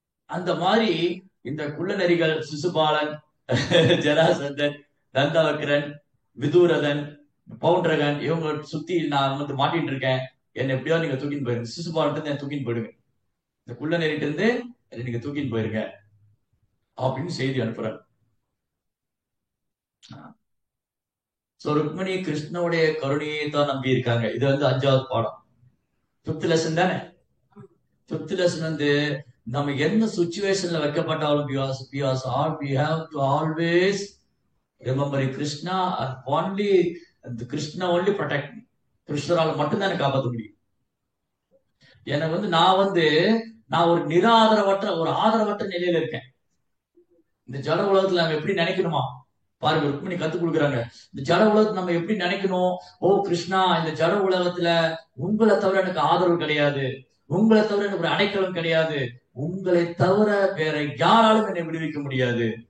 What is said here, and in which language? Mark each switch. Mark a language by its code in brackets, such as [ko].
[ta] அந்த மாதிரி இந்த குள்ளநெறிகள் சிசுபாலன், ஜராசந்தன், தந்தவக்கரன், விதூரதன், பவுண்டரகன், இவங்க சுத்தி நான் வந்து மாட்டிட்டு இருக்கேன், என்ன எப்படியோ நீங்க தூக்கின்னு போயிருங்க, சிசுபாலன் இருந்து தூக்கின்னு போயிடுங்க, இந்த குள்ளநெறிட்டு இருந்து நீங்க தூக்கின்னு போயிருங்க அப்படின்னு செய்தி அனுப்புறாங்க. ருக்மிணி கிருஷ்ணனுடைய கருணையை தான் நம்பி இருக்காங்க. இது வந்து 5வது பாடம், 5th லெசன் தானே. 5th லெசன் வந்து நம்ம என்ன சுச்சுவேஷன்ல வைக்கப்பட்டாலும் [en] we have to always remember Krishna and only Krishna only protect me. [ta] கிருஷ்ணரால் மட்டும்தான் எனக்கு காப்பாற்ற முடியும். எனக்கு நான் ஒரு நிராதரவற்ற ஒரு ஆதரவற்ற நிலையில இருக்கேன். இந்த ஜட உலகத்துல நம்ம எப்படி நினைக்கணுமா பாருங்க, ருக்மிணி கத்து கொடுக்குறாங்க. இந்த ஜட உலகத்தை நம்ம எப்படி நினைக்கணும்? ஓ கிருஷ்ணா, இந்த ஜட உலகத்துல உங்களை தவிர எனக்கு ஆதரவு கிடையாது, உங்களை தவிர எனக்கு ஒரு அடைக்கலம் கிடையாது, உங்களை தவிர வேற யாராலும் என்னை விடுவிக்க முடியாது.